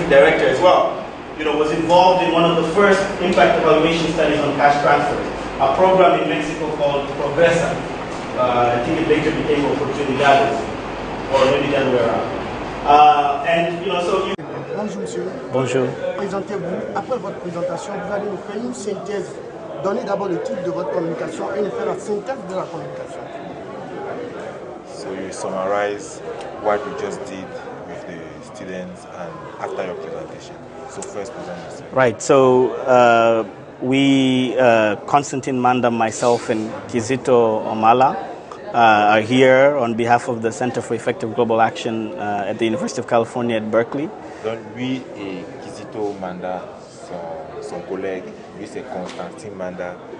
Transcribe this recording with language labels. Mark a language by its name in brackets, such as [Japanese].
[English] And the director as well, you know, was involved in one of the first impact evaluation studies on cash transfers, a program in Mexico called Progresa. I think it later became Oportunidades, or maybe the other way around. And you know, so you. [French] Bonjour monsieur. Bonjour. Présentez-vous. Après votre présentation, vous allez nous faire une synthèse. Donnez d'abord le titre de votre communication et nous faire la synthèse de la communication. [English] So you summarize what you just did with the students and after your presentation. So first present yourself. Right. So we, Constantine Manda, myself, and Kizito Omala are here on behalf of the Center for Effective Global Action at the University of California at Berkeley. [French] Donc lui et Kizito Manda, son collègue, lui c'est Constantine Manda.